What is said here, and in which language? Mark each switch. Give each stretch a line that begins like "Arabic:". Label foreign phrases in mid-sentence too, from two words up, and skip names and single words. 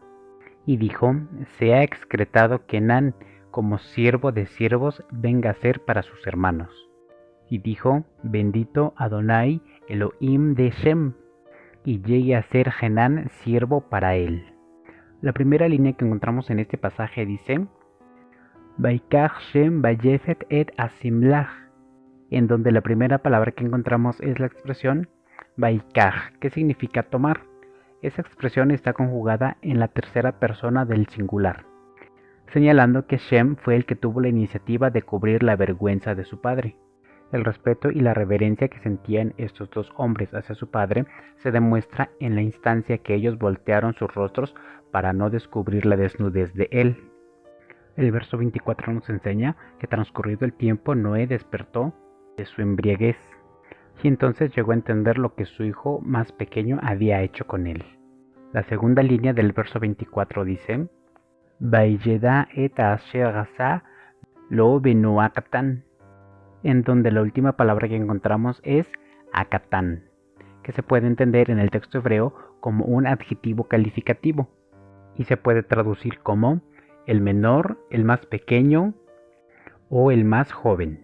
Spanish: Y dijo, sea excretado Kenán, como siervo de siervos venga a ser para sus hermanos. Y dijo, bendito
Hebrew: אדוני אלוהים
Spanish: de Shem, y llegue a ser Kenán siervo para él. La primera línea que encontramos en este pasaje dice,
Hebrew: ויקח שם ויפת את השמלה,
Spanish: en donde la primera palabra que encontramos es la expresión Vaikach, que significa tomar. Esa expresión está conjugada en la tercera persona del singular, señalando que Shem fue el que tuvo la iniciativa de cubrir la vergüenza de su padre. El respeto y la reverencia que sentían estos dos hombres hacia su padre se demuestra en la instancia que ellos voltearon sus rostros para no descubrir la desnudez de él. El verso 24 nos enseña que transcurrido el tiempo Noé despertó de su embriaguez, y entonces llegó a entender lo que su hijo más pequeño había hecho con él. La segunda línea del verso 24 dice,
Hebrew: וידע את אשר עשה לו בנו הקטן,
Spanish: en donde la última palabra que encontramos es akatan, que se puede entender en el texto hebreo como un adjetivo calificativo, y se puede traducir como el menor, el más pequeño o el más joven.